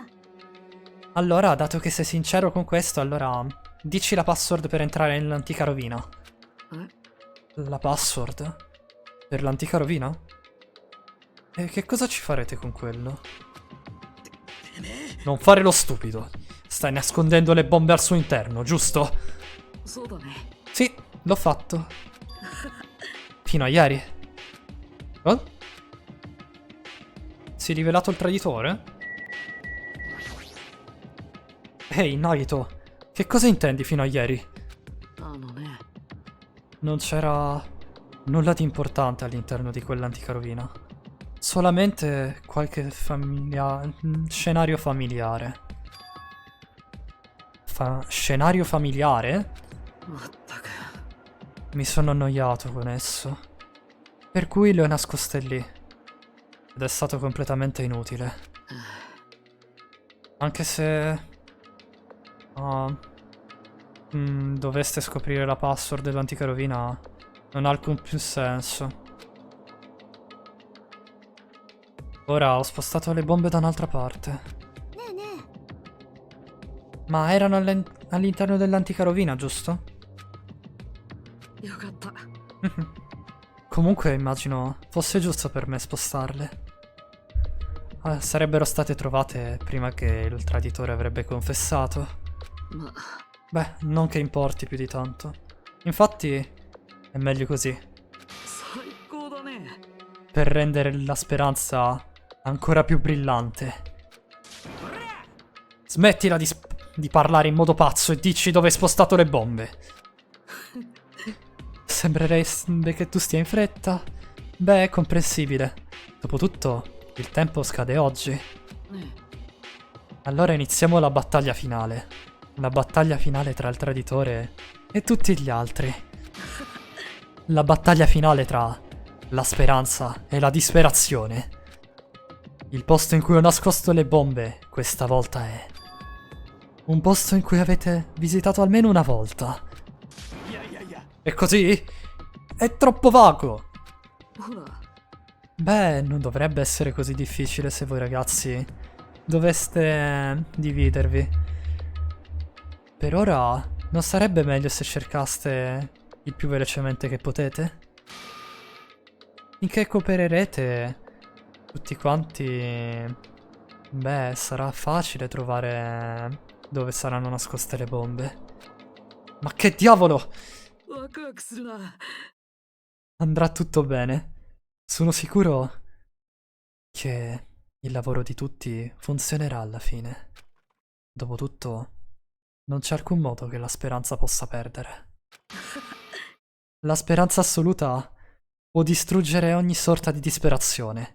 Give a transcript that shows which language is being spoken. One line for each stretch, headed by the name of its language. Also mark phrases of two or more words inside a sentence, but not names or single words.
Italian: Allora, dato che sei sincero con questo, allora dici la password per entrare nell'antica rovina.
Japanese: え？
Italian: La password? Per l'antica rovina? E che cosa ci farete con quello? Non fare lo stupido. Stai nascondendo le bombe al suo interno, giusto?
Japanese: そうだね。
Italian: Sì, l'ho fatto. Fino a ieri. Oh? Si è rivelato il traditore? Ehi, Nagito, che cosa intendi fino a ieri?
Japanese: あのね。
Italian: Non c'era nulla di importante all'interno di quell'antica rovina. Solamente qualche scenario familiare. Scenario familiare?
Japanese: まったく。
Italian: Mi sono annoiato con esso. Per cui le ho nascoste lì. Ed è stato completamente inutile. Anche se... doveste scoprire la password dell'antica rovina, non ha alcun più senso. Ora ho spostato le bombe da un'altra parte.
Japanese: ねえねえ。
Italian: Ma erano all'interno dell'antica rovina, giusto?
Japanese: よかった。
Italian: comunque immagino fosse giusto per me spostarle. Sarebbero state trovate prima che il traditore avrebbe confessato.
Japanese: ま、
Italian: Beh, non che importi più di tanto. Infatti, è meglio così.
Japanese: 最高だね。
Italian: Per rendere la speranza ancora più brillante. Smettila di parlare in modo pazzo e dici dove hai spostato le bombe. Sembrerebbe che tu stia in fretta. Beh, è comprensibile. Dopotutto, il tempo scade oggi.
Japanese: ね
Italian: Allora iniziamo la battaglia finale. La battaglia finale tra il traditore e tutti gli altri. La battaglia finale tra la speranza e la disperazione. Il posto in cui ho nascosto le bombe questa volta è un posto in cui avete visitato almeno una volta.
Japanese: いやいやいや
Italian: E così? È troppo vago.
Japanese: ほら、
Italian: Beh, non dovrebbe essere così difficile se voi ragazzi doveste dividervi. Per ora, non sarebbe meglio se cercaste il più velocemente che potete? Finché coopererete tutti quanti, beh, sarà facile trovare dove saranno nascoste le bombe. Ma che diavolo!
Japanese: ワクワクするな。
Italian: Andrà tutto bene. Sono sicuro che il lavoro di tutti funzionerà alla fine. Dopotutto, non c'è alcun modo che la speranza possa perdere. La speranza assoluta può distruggere ogni sorta di disperazione.